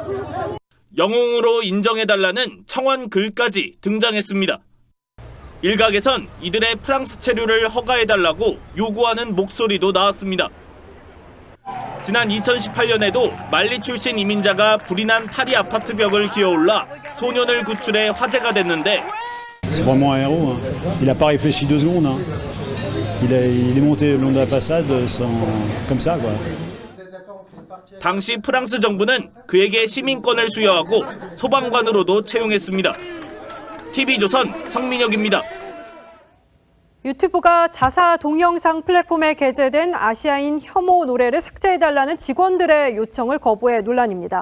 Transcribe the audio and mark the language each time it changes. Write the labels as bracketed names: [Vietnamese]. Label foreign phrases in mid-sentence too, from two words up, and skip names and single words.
[Korean] 영웅으로 인정해달라는 청원 글까지 등장했습니다. 일각에선 이들의 프랑스 체류를 허가해달라고 요구하는 목소리도 나왔습니다. 지난 2018년에도 말리 출신 이민자가 불이 난 파리 아파트 벽을 기어올라 소년을 구출해 화제가 됐는데 [French] C'est vraiment un héros. Il n'a pas réfléchi 2 secondes. Il est monté le long de la façade comme ça, quoi. [Korean] 당시 프랑스 정부는 그에게 시민권을 수여하고 소방관으로도 채용했습니다. TV조선 성민혁입니다. 유튜브가 자사 동영상 플랫폼에 게재된 아시아인 혐오 노래를 삭제해달라는 직원들의 요청을 거부해 논란입니다.